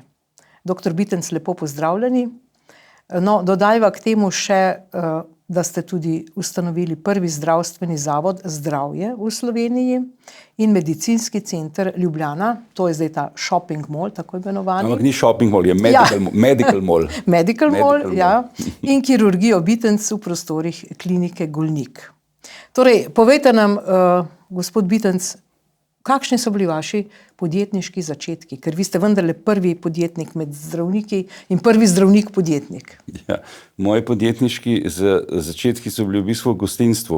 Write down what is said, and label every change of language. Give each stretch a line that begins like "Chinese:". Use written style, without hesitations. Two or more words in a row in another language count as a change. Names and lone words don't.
Slovenian: Doktor Bitenc, lepo pozdravljeni. No, dodajva k temu še, da ste tudi ustanovili prvi zdravstveni zavod Zdravje v Sloveniji in medicinski center Ljubljana, to je zdaj ta
English: shopping mall,
Slovenian: tako imenovani. Ampak ni
English: shopping mall,
Slovenian: je
English: medical mall. Medical mall,
Slovenian: ja. In kirurgijo Bitenc v prostorih klinike Golnik. Torej, povejte nam, gospod Bitenc, kakšni so bili vaši podjetniški začetki? Ker vi ste vendarle prvi podjetnik med zdravniki in prvi zdravnik podjetnik. Ja, moji podjetniški začetki so bili v bistvu v gostinstvu.